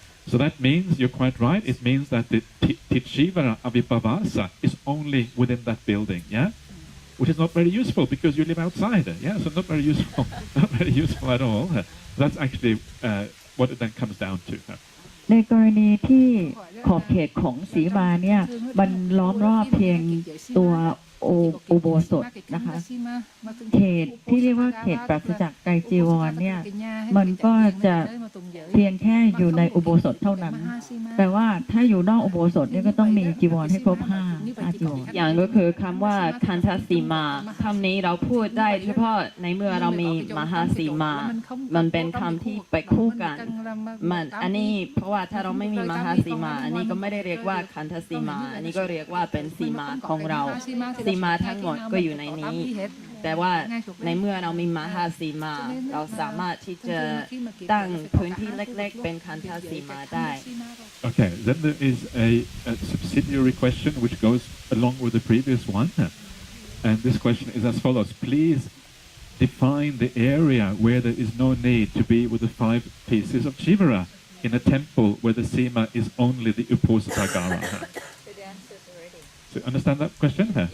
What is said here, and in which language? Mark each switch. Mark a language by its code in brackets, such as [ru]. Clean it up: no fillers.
[en] So that means, you're quite right, it means that the Ticivara Avipavasa is only within that building, yeah? Which is not very useful because you live outside, yeah? So not very useful, not very useful at all. That's actually what it then comes down to. [th] ในกรณีที่ขอบเขตของสีมาเนี่ยมันล้อมรอบเพียงตัวอุโบสถนะคะเขตที่เรียกว่าเขตปราศจากไตรจีวรเนี่ยมันก็จะเพียงแค่อยู่ในอุโบสถเท่านั้นแต่ว่าถ้าอยู่นอกอุโบสถเนี่ยก็ต้องมีจีวรให้ครบ5จีวร อย่างก็คือคำว่าคันทสีมาคำนี้เราพูดได้เฉพาะในเมื่อเรามีมหาสีมามันเป็นคำที่ไปคู่กันมันอันนี้เพราะว่าถ้าเราไม่มีมหาสีมาอันนี้ก็ไม่ได้เรียกว่าคันทสีมาอันนี้ก็เรียกว่าเป็นสีมาของเราสีมาทั้งหมดก็อยู่ในนี้แต่ว่าในเมื่อเรามีมหาสีมาเราสามารถที่จะตั้งพื้นที่เล็กๆเป็นคันทสีมาได้ [en] Okay, then there is a subsidiary question which goes along with the previous one, and this question is as follows: please define the area where there is no need to be with the 5 pieces of chivara in a temple where the Simā is only the Uposathagāra. So understand that question?